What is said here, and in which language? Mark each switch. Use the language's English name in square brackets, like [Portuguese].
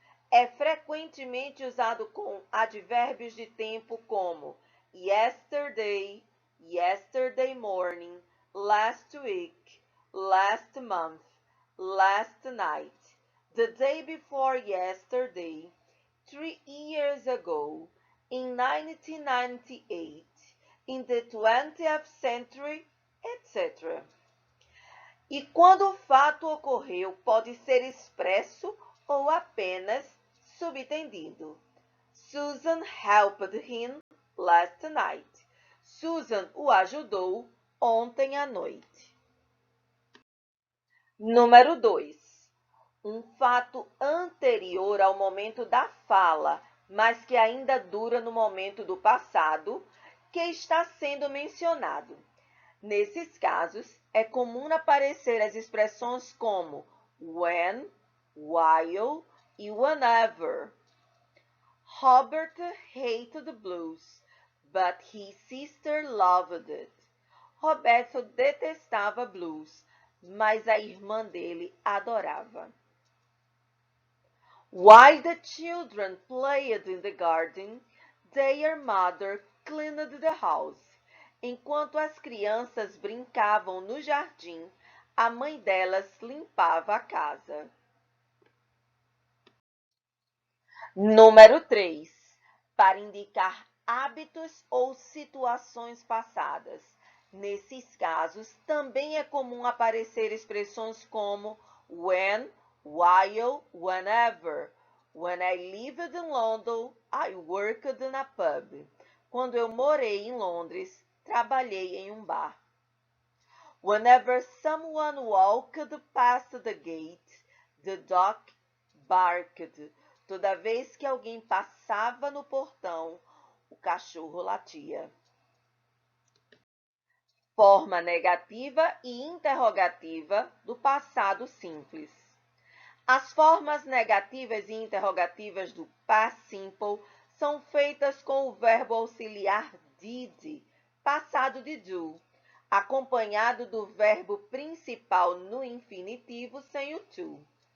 [Portuguese] É frequentemente usado com advérbios de tempo como [English] yesterday, yesterday morning, last week, last month, last night, the day before yesterday, 3 years ago, in 1998, in the 20th century, etc. [Portuguese] E quando o fato ocorreu, pode ser expresso ou apenas subentendido. [English] Susan helped him last night. [Portuguese] Susan o ajudou ontem à noite. Número 2. Um fato anterior ao momento da fala, mas que ainda dura no momento do passado, que está sendo mencionado. Nesses casos, é comum aparecer as expressões como when, while e whenever. [English] Robert hated blues, but his sister loved it. [Portuguese] Roberto detestava blues, mas a irmã dele adorava. [English] While the children played in the garden, their mother cleaned the house. [Portuguese] Enquanto as crianças brincavam no jardim, a mãe delas limpava a casa. Número 3. Para indicar hábitos ou situações passadas. Nesses casos, também é comum aparecer expressões como when, while, whenever. [English] When I lived in London, I worked in a pub. [Portuguese] Quando eu morei em Londres, trabalhei em um bar. [English] Whenever someone walked past the gate, the dog barked. [Portuguese] Toda vez que alguém passava no portão, o cachorro latia. Forma negativa e interrogativa do passado simples. As formas negativas e interrogativas do past simple são feitas com o verbo auxiliar did, passado de do, acompanhado do verbo principal no infinitivo sem o to.